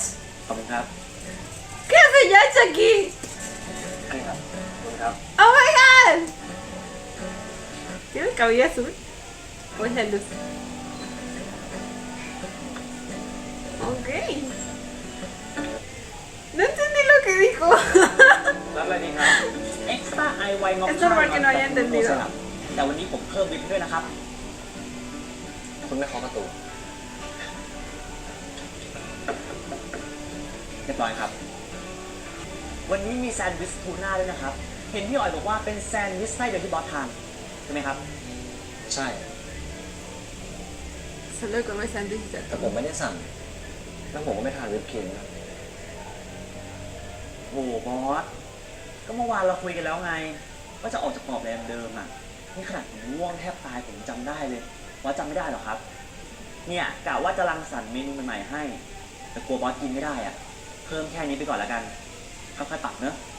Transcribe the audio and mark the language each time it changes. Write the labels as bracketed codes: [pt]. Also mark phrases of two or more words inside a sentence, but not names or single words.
[th] ขอบคุณครับ [es] ¿Qué hace Yach aquí? [th] นี่ครับขอบคุณครับ [en] ¡Oh my god! [es] ¿Tiene el cabello azul? ¿O es la luz? Ok. No entendí lo que dijo. [th] รับอะไรดีครับ Extra I Y งอก [es] Es normal que no haya entendido. [th] แต่วันนี้ผมเพิ่มวิปด้วยนะครับ คุณไม่เคาะประตู เรียบร้อยครับ วันนี้มีแซนด์วิชทูน่าด้วยนะครับ เห็นพี่อ๋อยบอกว่าเป็นแซนด์วิชไส้เดียวที่บอสทานใช่ไหมครับ ใช่ [es] Solo come sándwich de [th] แต่ [es] atún. [th] ผมไม่ได้สั่ง แล้วผมก็ไม่ทานวิปครีมนะ โอ้บอส ก็เมื่อวานเราคุยกันแล้วไง ว่าจะออกจากกรอบแรมเดิมอ่ะ นี่ขนาดผมง่วงแทบตายผมจำได้เลยบอสจำไม่ได้หรอครับ เนี่ยกะว่าจะรังสรรค์เมนูใหม่ๆให้ แต่กลัวบอสกินไม่ได้อ่ะ เพิ่มแค่นี้ไปก่อนละกัน ค่อยๆปรับเนอะ